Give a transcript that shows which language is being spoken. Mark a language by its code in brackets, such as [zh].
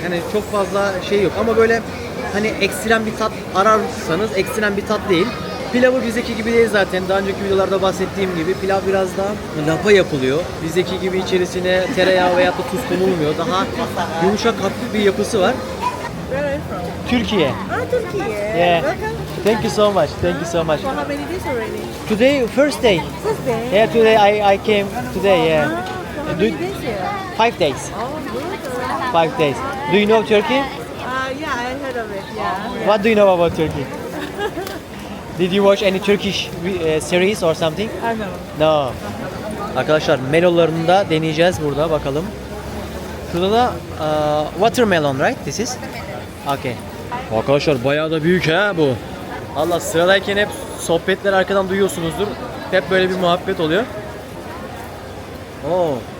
[tr] Hani çok fazla şey yok ama böyle hani ekstrem bir tat ararsanız ekstrem bir tat değil. Pilavı bizdeki gibi değil zaten. Daha önceki videolarda bahsettiğim gibi pilav biraz daha lapa yapılıyor. Bizdeki gibi içerisine tereyağı veya da tuz konulmuyor. Daha yumuşak hafif bir yapısı var. [en] Where are you from? Türkiye. Turkey. Yeah. Welcome. Thank you so much. Thank you so much. For how many days already? Today first day. First day. Yeah, today I came today. Yeah. For how Do- many days here? 5 days. Oh, good. 5 days. Do you know Turkey? Yeah, I heard of it. Yeah. What do you know about Turkey? Did you watch any Turkish series or something? I know. No. [tr] Arkadaşlar melolarını da deneyeceğiz burada bakalım. Şurada da watermelon, [en] right? This is? Okay. [tr] Arkadaşlar bayağı da büyük ha bu. Allah sıradayken hep sohbetler arkadan duyuyorsunuzdur. Hep böyle bir muhabbet oluyor. Oo.